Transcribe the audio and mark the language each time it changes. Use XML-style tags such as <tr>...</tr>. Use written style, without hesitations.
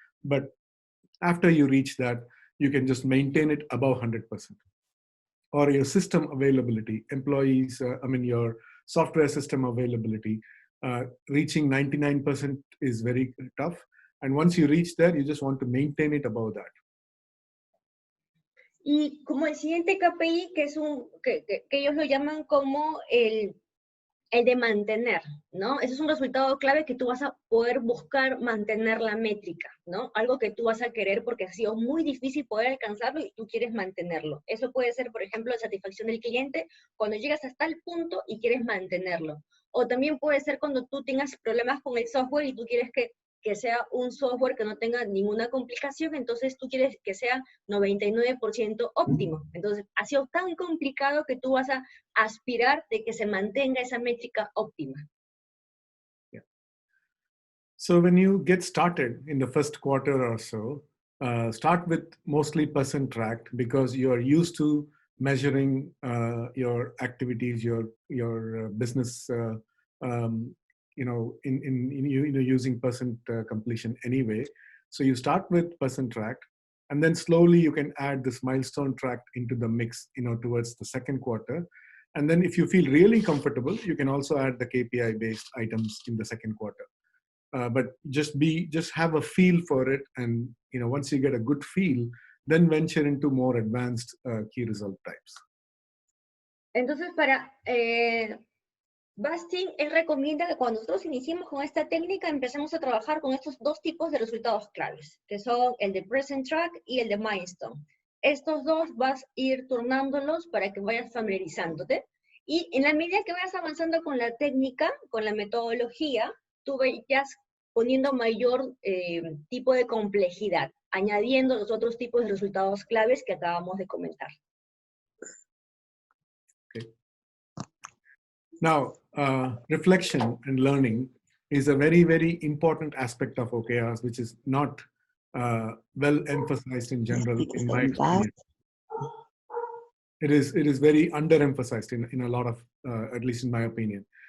<en>But after you reach that, you can just maintain it above 100%. Or your system availability, employees, your software system availability, reaching 99% is very tough. And once you reach there, you just want to maintain it above that.</en> <es>Y como el siguiente KPI, que es que ellos lo llaman como el de mantener, ¿no? Ese es un resultado clave que tú vas a poder buscar mantener la métrica, ¿no? Algo que tú vas a querer porque ha sido muy difícil poder alcanzarlo y tú quieres mantenerlo. Eso puede ser, por ejemplo, la satisfacción del cliente cuando llegas hasta el punto y quieres mantenerlo. O también puede ser cuando tú tengas problemas con el software y tú quieres que sea un software que no tenga ninguna complicación, entonces tú quieres que sea 99% óptimo. Entonces, ha sido tan complicado que tú vas a aspirar de que se mantenga esa métrica óptima.</es> <en>Yeah. So when you get started in the first quarter or so, start with mostly percent tracked, because you are used to measuring your activities, your business, using percent completion anyway. So you start with percent tracked, and then slowly you can add this milestone tracked into the mix, towards the second quarter. And then if you feel really comfortable, you can also add the KPI based items in the second quarter. But just have a feel for it, and once you get a good feel, then venture into more advanced key result types.</en> <es>Entonces, para Bastin, él recomienda que cuando nosotros iniciemos con esta técnica, empecemos a trabajar con estos dos tipos de resultados claves, que son el de present track y el de milestone. Estos dos vas a ir turnándolos para que vayas familiarizándote, y en la medida que vayas avanzando con la técnica, con la metodología, tú vayas poniendo mayor tipo de complejidad, añadiendo los otros tipos de resultados claves que acabamos de comentar.</es> <en>Okay. Now, reflection and learning is a very, very important aspect of OKRs, which is not well emphasized in general, in my experience. It is very underemphasized in a lot of, at least in my opinion.</en>